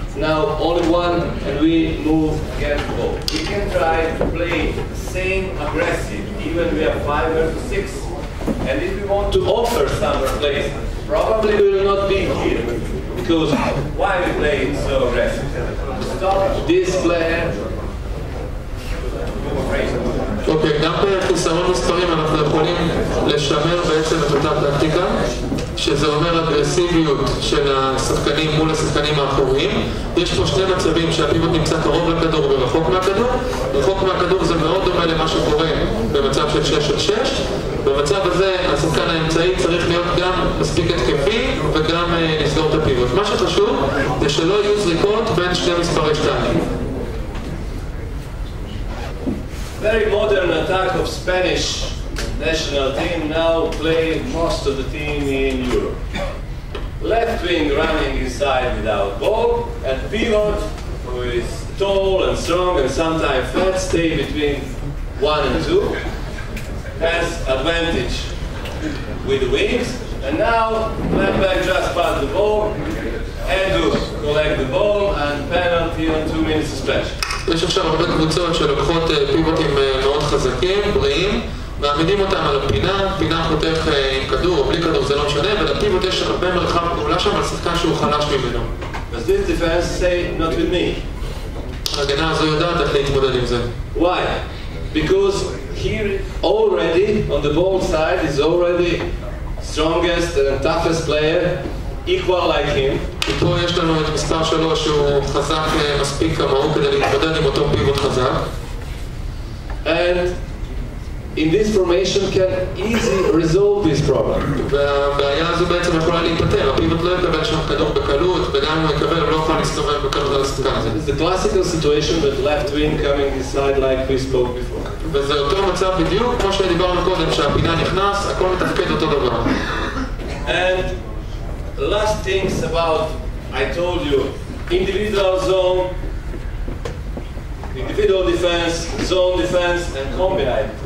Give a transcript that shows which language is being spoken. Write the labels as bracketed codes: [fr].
[en] Now only one, and we move against the ball. We can try to play same aggressive, even we have 5 versus 6. And if we want to offer some replacement, probably we will not be here. Because why we play so aggressive? Stop this player. [he] אוקיי, גם בחיסרון מספרים אנחנו יכולים לשמר בעצם את אותה טקטיקה, שזה אומר אגרסיביות של השחקנים מול השחקנים האחוריים. יש פה שני מצבים שהפיבוט נמצא קרוב לכדור ורחוק מהכדור. רחוק מהכדור זה מאוד דומה למה שקורה במצב של 6 על 6. במצב הזה השחקן האמצעי צריך להיות גם מספיק התקפי וגם לסגור את הפיבוט. מה שחשוב זה שלא יהיו זריקות בין שני מספרי 2. [en] Very modern attack of Spanish national team now play most of the team in Europe. Left wing running inside without ball, and pivot who is tall and strong and sometimes flat stay between 1 and 2. Has advantage with the wings, and now left back just pass the ball, and to collect the ball and penalty on 2 minutes suspension. [he] יש עכשיו הרבה קבוצות שלוקחות פיבוטים מאוד חזקים, בריאים, מעמידים אותם על הפינה, פינה חותך עם כדור או בלי כדור, זה לא משנה, ולפיבוט יש הרבה מרחב פעולה שם על שחקן שהוא חלש ממנו. [en] Does this defense say not with me? [he] ההגנה הזו יודעת איך להתמודד עם זה. [en] Why? Because here already on the ball side is already strongest and toughest player, equal like him. [he] פה יש לנו את מספר 3 שהוא חזק מספיק כמוהו כדי להתמודד עם אותו פיבוט חזק. [en] And in this formation can easily resolve this problem. [he] והבעיה הזו בעצם יכולה להיפטר, הפיבוט לא יקבל שם כדור בקלות, וגם אם הוא יקבל הוא לא יכול להסתובב בקלות על השחקן הזה. [en] It's the classical situation with left wing coming inside like we spoke before. [he] וזה אותו מצב בדיוק כמו שדיברנו קודם, שהפינה נכנס, הכל מתפקד אותו דבר. [en] And last things about, I told you, individual zone, individual defense, zone defense, and combined